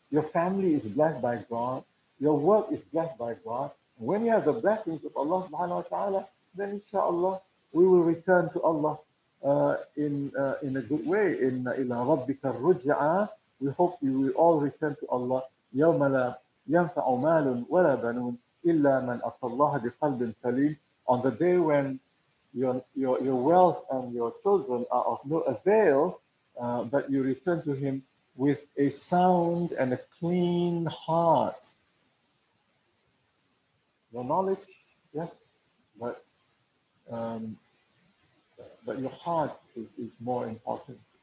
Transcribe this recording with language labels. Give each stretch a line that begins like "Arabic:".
English: Your family is blessed by God, your work is blessed by God. And when you have the blessings of Allah subhanahu wa ta'ala, then inshallah we will return to Allah in a good way.
Arabic: In ila rabbika ruj'a.
English: We hope you will all return to Allah.
Arabic: يَوْمَ لَا يَنْفَعُ مَالٌ وَلَا بَنُونَ إِلَّا مَنْ أَتَى اللَّهَ بِقَلْبٍ سَلِيمٍ.
English: On the day when your wealth and your children are of no avail, but you return to Him with a sound and a clean heart. Your knowledge, yes, but um, your heart is more important.